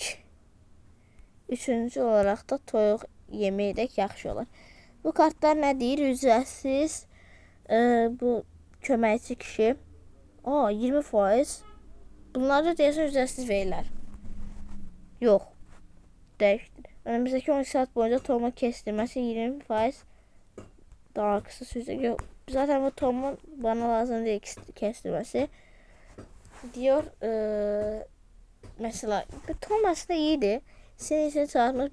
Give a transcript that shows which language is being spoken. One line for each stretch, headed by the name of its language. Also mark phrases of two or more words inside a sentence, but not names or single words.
Azerbaijani: Üçüncü olaraq da toyuq yemi edək, yaxşı olur. Bu kartlar nə deyir? Ücretsiz. Bu köməkçi kişi. 20%. Bunları deyəsən ücretsiz verirlər. Yox. Dəyişdir.
Turkish: Önümüzdeki 12 saat boyunca tohumun kestirmesi 20% daha kısa sürecek. Yok. Zaten bu tohumun bana lazım değil kestirmesi. Diyor. Mesela bu tohum aslında iyiydi. Senin için çağırmış.